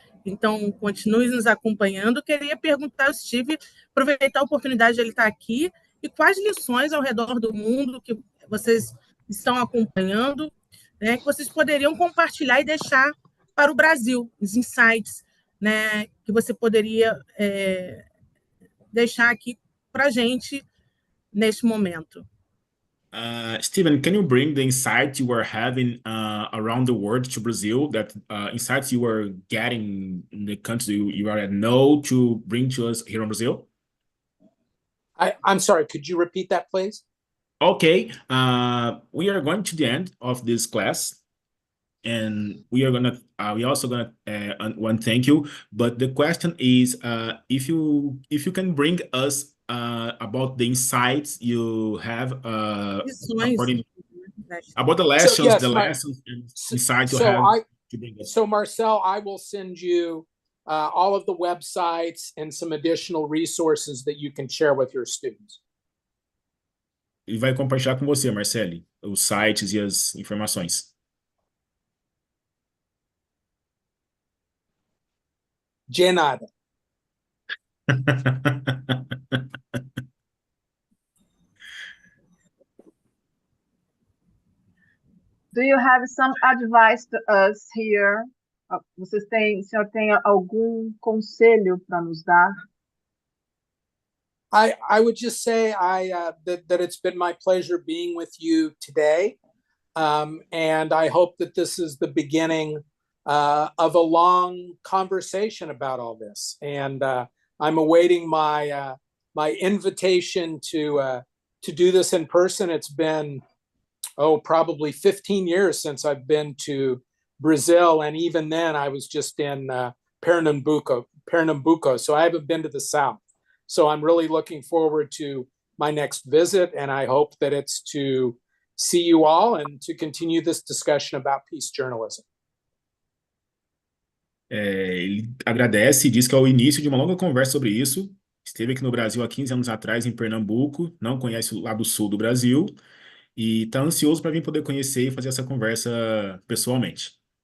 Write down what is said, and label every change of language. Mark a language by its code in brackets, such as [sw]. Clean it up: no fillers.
[pt] Então, continue nos acompanhando. Queria perguntar ao Steve, aproveitar a oportunidade de ele estar aqui, e quais lições ao redor do mundo que vocês estão acompanhando, né, que vocês poderiam compartilhar e deixar para o Brasil, os insights, né, que você poderia deixar aqui para a gente neste momento. [en] Steven, can you bring the insights you are having around the world to Brazil, that insights you are getting in the country you are at know to bring to us here in Brazil? I'm sorry, could you repeat that, please? Okay, we are going to the end of this class, and we also gonna want thank you. But the question is, if you can bring us about the insights you have according about the lessons, So, yes, the lessons and insights you so have to bring us. So Marcel, I will send you all of the websites and some additional resources that you can share with your students. [pt] Ele vai compartilhar com você, Marcele, os sites e as informações. De nada. [en] Do you have some advice to us here? [pt] O senhor tem algum conselho para nos dar? [en] I would just say that it's been my pleasure being with you today, and I hope that this is the beginning of a long conversation about all this. And I'm awaiting my invitation to do this in person. It's been probably 15 years since I've been to Brazil, and even then I was just in Pernambuco. So I haven't been to the South. So I'm really looking forward to my next visit, and I hope that it's to see you all and to continue this discussion about peace journalism. [pt] Ele agradece e diz que é o início de uma longa conversa sobre isso. Esteve aqui no Brasil há 15 anos atrás, em Pernambuco, não conhece o lado sul do Brasil, e está ansioso para vir poder conhecer e fazer essa conversa pessoalmente.